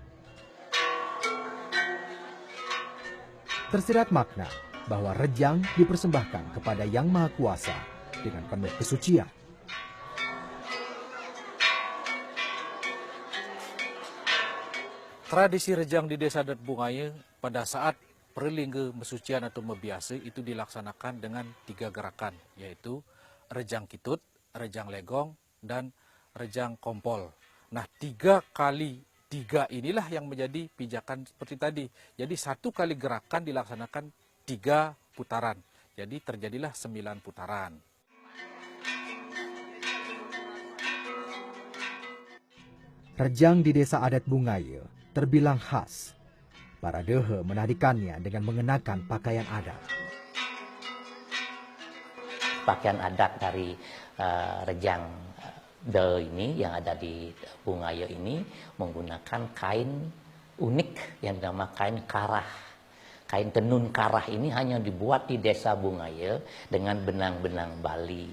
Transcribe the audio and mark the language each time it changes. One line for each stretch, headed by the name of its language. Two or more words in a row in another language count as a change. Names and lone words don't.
Indonesian: Tersirat makna bahwa rejang dipersembahkan kepada Yang Maha Kuasa dengan penuh kesucian. Tradisi rejang di Desa Adat Bungaye pada saat perlingge mesucian atau mebiase itu dilaksanakan dengan 3 gerakan, yaitu rejang kitut, rejang legong, dan rejang kompol. Nah, 3 kali 3 inilah yang menjadi pijakan seperti tadi. Jadi 1 kali gerakan dilaksanakan 3 putaran. Jadi terjadilah 9 putaran. Rejang di Desa Adat Bungaye terbilang khas. Para dehe menarikannya dengan mengenakan pakaian adat. Pakaian adat dari rejang de ini yang ada di Bungaye ini menggunakan kain unik yang dinamakan kain karah. Kain tenun karah ini hanya dibuat di Desa Bungaye dengan benang-benang Bali.